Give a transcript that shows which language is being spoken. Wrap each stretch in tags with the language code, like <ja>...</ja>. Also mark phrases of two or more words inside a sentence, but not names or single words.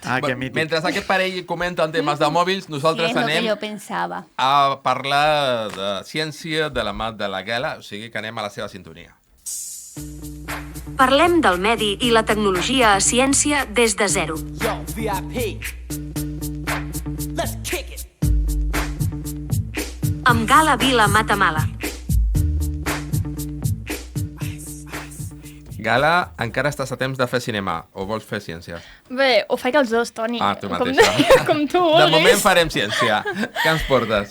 <ca>Ah, que mític. Mentre aquest parell comenten temes de mòbils, nosaltres</ca> <es>Es lo que</es> <ca>anem</ca> <es>yo pensaba.</es> <ca>a parlar de ciència de la mà de la Gela, o sigui que anem a la seva sintonia. Parlem del medi i la tecnologia a ciència des de zero.</ca> <en>Yo, VIP. Let's kick it.</en> <ca>Amb Gala Vila Matamala. Gala, encara estàs a temps de fer cinema, o vols fer ciència? Bé, ho faig els dos, Toni. Ah, tu mateixa. Com tu De vulguis. moment farem ciència. Què ens portes?</ca>